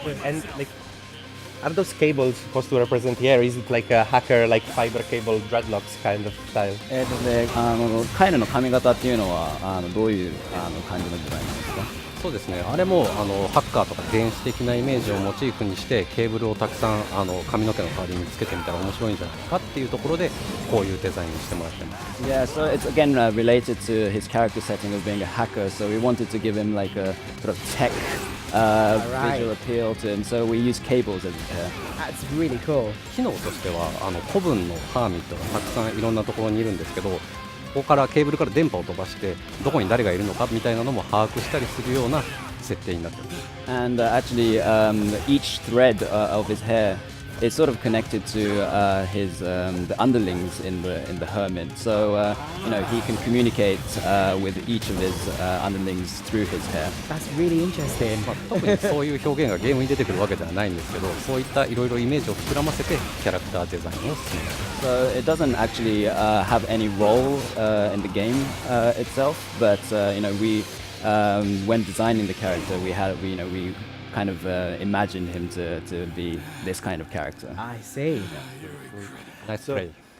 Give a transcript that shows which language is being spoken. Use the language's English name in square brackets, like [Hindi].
[English] And like, are those cables supposed to represent the air? Is it like a hacker, like fiber cable dreadlocks kind of style? [Japanese] で、カイルの髪型っていうのはどういう感じのデザインなんですか？そうですね、あれもハッカーとか電子的なイメージをモチーフにしてケーブルをたくさん髪の毛の代わりにつけてみたら面白いんじゃないかっていうところでこういうデザインにしてもらってます。 [English] Yeah, so it's again related to his character setting of being a hacker. So we wanted to give him like a sort of tech visual appeal to him. So we use cables as his hair. That's really cool. [Japanese] 機能としては古文のハーミットがたくさんいろんなところにいるんですけど、ここからケーブルから電波を飛ばしてどこに誰がいるのかみたいなのも把握したりするような設定になっています。 [English] And actually, each thread of his hair is sort of connected to his the underlings in the hermit. So he can communicate with each of his underlings through his hair. That's really interesting. [Japanese] 特にそういう表現がゲームに出てくるわけではないんですけど、そういったいろいろイメージを膨らませてキャラクターデザインを進めます。 [English] So it doesn't actually have any role in the game itself, but we when designing the character, we kind kind of imagined him to be this kind of character. I see. Nice play.